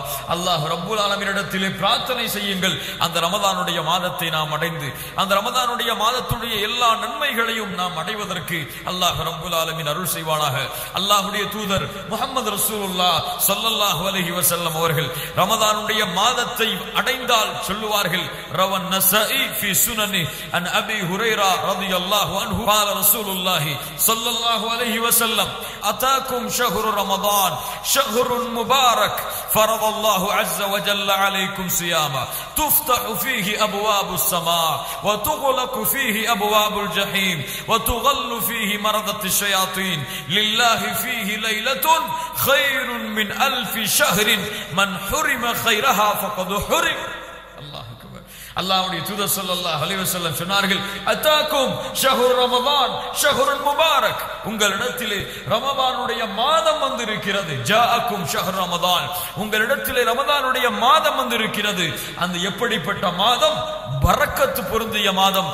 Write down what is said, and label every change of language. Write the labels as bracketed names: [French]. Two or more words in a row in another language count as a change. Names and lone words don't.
[Arabic] الله رب العالمين [Tamil] பிரார்த்தனை செய்யுங்கள், அந்த ரமதானுடைய மாதத்தை நாம் அடைந்து அந்த ரமதானுடைய மாதத்துடைய எல்லா நன்மைகளையும் நாம் அடைவதற்கு [Arabic] الله رب العالمين [Tamil] அருள் செய்வானாக. அல்லாஹ்வுடைய தூதர் [Arabic] محمد رسول الله صلى الله عليه وسلم [Tamil] அவர்கள் ரமதானுடைய மாதத்தை அடைந்தால் சொல்லுவார்கள், [Arabic] رواه النسائي في سنن عن أبي هريرة رضي الله عنه قال رسول الله صلى الله عليه وسلم أتاكم شهر رمضان شهر مبارك فرض الله عز وجل عليكم صياما تفتح فيه أبواب السماء وتغلق فيه أبواب الجحيم وتغل فيه مردة الشياطين لله فيه ليلة خير من 1000 شهر من حرم خيرها فقد حرم. الله أكبر. [Tamil] அல்லாஹ்வுடைய தூதர் [Arabic] صلى الله عليه وسلم [Tamil] சொன்னார்கள், [Arabic] أتاكم شهر رمضان شهر مبارك. [Tamil] உங்களிடத்திலே ரமதானுடைய மாதம் வந்திருக்கிறது. [Arabic] جاءكم شهر رمضان, [Tamil] உங்களிடத்திலே ரமதானுடைய மாதம் வந்திருக்கிறது. அந்த எப்படிப்பட்ட மாதம்? பரக்கத்து பொருந்திய மாதம்.